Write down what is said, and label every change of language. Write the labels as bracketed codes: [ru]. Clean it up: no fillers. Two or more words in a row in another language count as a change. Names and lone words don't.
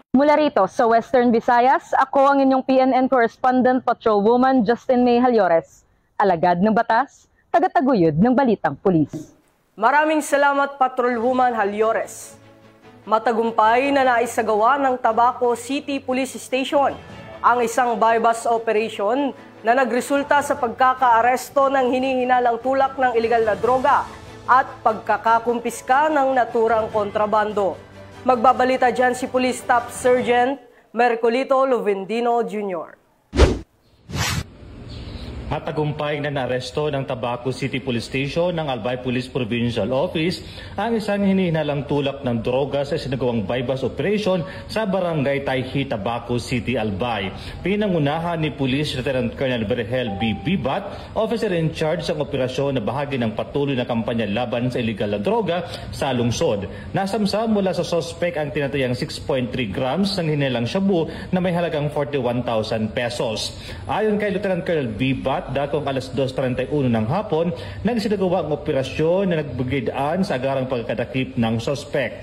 [tl] Mula rito sa Western Visayas, ako ang inyong PNN correspondent, Patrolwoman Justin May Halyores. alagad ng batas, tagataguyod ng balitang pulis. Maraming salamat, Patrolwoman Halyores. Matagumpay na naisagawa ng Tabaco City Police Station ang isang [en] bypass operation [tl] na nagresulta sa pagkakaaresto ng hinihinalang tulak ng ilegal na droga at pagkakakumpiska ng naturang kontrabando. Magbabalita dyan si Police Staff Sergeant Mercolito Lovendino Jr. Matagumpay na naaresto ng Tabaco City Police Station ng Albay Police Provincial Office ang isang hinihinalang tulak ng droga sa sinagawang [en] bypass operation [tl] sa Barangay Tayhi, Tabaco City, Albay. Pinangunahan ni Police Lieutenant Colonel Berhel B. Bibat, [en] officer in charge [tl] sa operasyon na bahagi ng patuloy na kampanya laban sa illegal na droga sa lungsod. Nasamsam mula sa sospek ang tinatayang 6.3 grams ng hinihilalang shabu na may halagang 41,000 pesos. Ayon kay Lieutenant Colonel Bibat, datong alas 2:31 ng hapon, nagsinagawa ang operasyon na nagbigay-daan sa agarang pagkadakip ng sospek.